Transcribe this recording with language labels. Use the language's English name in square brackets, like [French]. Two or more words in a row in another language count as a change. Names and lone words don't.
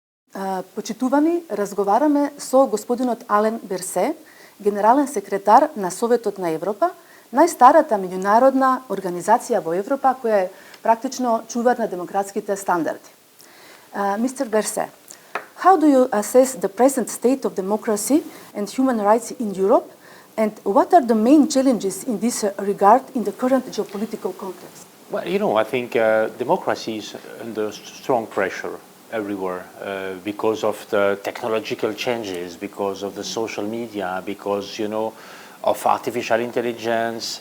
[Macedonian] Почитувани, разговараме со господинот Ален Берсе, генерален секретар на Советот на Европа, најстарата меѓународна организација во Европа која е практично чувар на демократските стандарди. [English] Mr. Berse, how do you assess the present state of democracy and human rights in Europe, and what are the main challenges in this regard in the current geopolitical context? Well, I think democracy is under strong pressure everywhere because of the technological changes, because of the social media, because, of artificial intelligence.